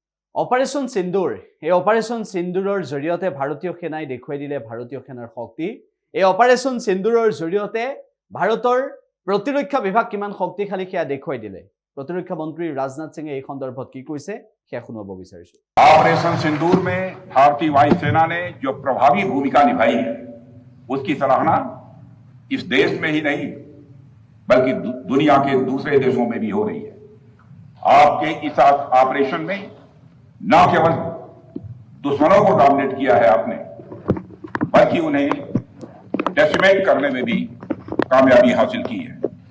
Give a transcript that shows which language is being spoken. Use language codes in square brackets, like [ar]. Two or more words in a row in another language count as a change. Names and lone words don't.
[as] অপাৰেশ্যন সিন্দুৰ এই অপাৰেশ্যন সিন্দুৰৰ জৰিয়তে ভাৰতীয় সেনাই দেখুৱাই দিলে ভাৰতীয় সেনাৰ শক্তি। এই অপাৰেশ্যন সিন্দুৰৰ জৰিয়তে ভাৰতৰ প্ৰতিৰক্ষা বিভাগ কিমান শক্তিশালী সেয়া দেখুৱাই দিলে। প্ৰতিৰক্ষা মন্ত্ৰী राजनाथ सिंह এই সন্দৰ্ভত কি কৈছে সেয়া শুনাব বিচাৰিছো। [hi] ऑपरेशन सिंदूर में भारतीय वायुसेना ने जो प्रभावी भूमिका निभाई है उसकी सराहना इस देश में ही नहीं बल्कि दुनिया के दूसरे देशों में भी हो रही है। आपके इस ऑपरेशन में न केवल दुश्मनों को डोमिनेट किया है आपने, बल्कि उन्हें डेसिमेट करने में भी कामयाबी हासिल की है।